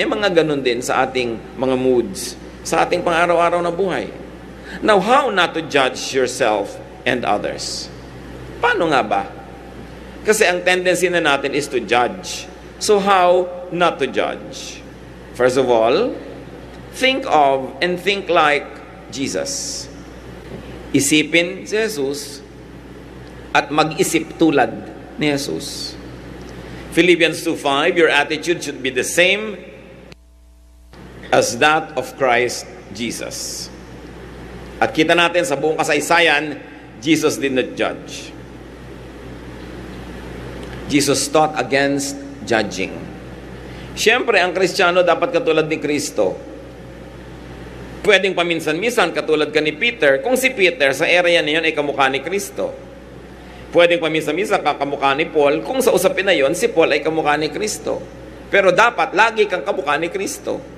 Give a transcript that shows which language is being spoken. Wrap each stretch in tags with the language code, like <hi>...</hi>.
<tl>May mga ganun din sa ating mga moods, sa ating pang-araw-araw na buhay.</tl> <en>Now, how not to judge yourself and others?</en> <tl>Paano nga ba? Kasi ang tendency na natin</tl> <en>is to judge. So how not to judge? First of all, think of and think like Jesus.</en> <tl>Isipin si Jesus at mag-isip tulad ni Jesus.</tl> <en>Philippians 2:5, your attitude should be the same as that of Christ Jesus.</en> <tl>At kita natin sa buong kasaysayan,</tl> <en>Jesus did not judge. Jesus taught against judging.</en> <tl>Siyempre, ang Kristiyano dapat katulad ni Kristo. Pwedeng paminsan-minsan katulad ka ni Peter, kung si Peter sa area na yun ay kamukha ni Kristo. Pwedeng paminsan-minsan kamukha ni Paul, kung sa usapin na yun, si Paul ay kamukha ni Kristo. Pero dapat, lagi kang kamukha ni Kristo.</tl>